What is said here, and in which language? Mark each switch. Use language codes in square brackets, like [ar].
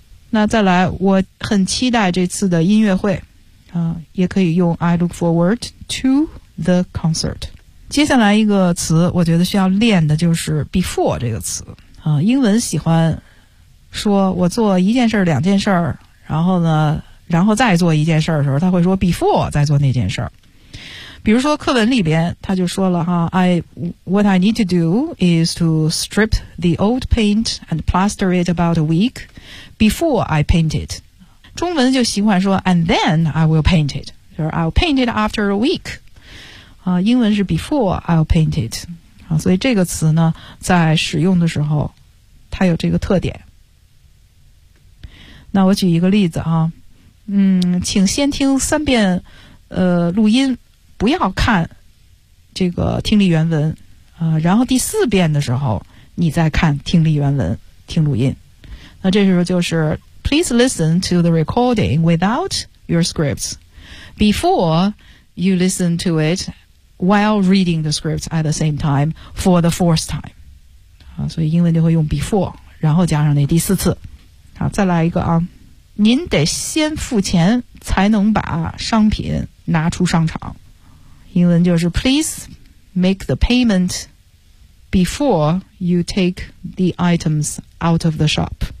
[zh] 那再来，我很期待这次的音乐会，啊，也可以用 [en] I look forward to the concert。 [zh] 接下来一个词，我觉得需要练的就是 before 这个词，啊，英文喜欢说我做一件事儿两件事儿，然后呢然后再做一件事儿的时候，他会说 before 再做那件事儿。比如说课文里边他就说了哈， [en] What I need to do is to strip the old paint and plaster it about a week before I paint it. [zh] 中文就习惯说 [en] and then I will paint it, [zh] 就是 [en] I'll paint it after a week. [zh] 英文是 [en] before I'll paint it. [zh] 所以这个词呢在使用的时候它有这个特点。那我举一个例子啊，请先听三遍录音，不要看这个听力原文，然后第四遍的时候你再看听力原文听录音。那这时候就是 [en] Please listen to the recording without your scripts before you listen to itWhile reading the scripts at the same time for the fourth time. [zh] 所以英文就会用 before, 然后加上那第四次。好，再来一个啊。您得先付钱才能把商品拿出商场。英文就是 [en] please make the payment before you take the items out of the shop.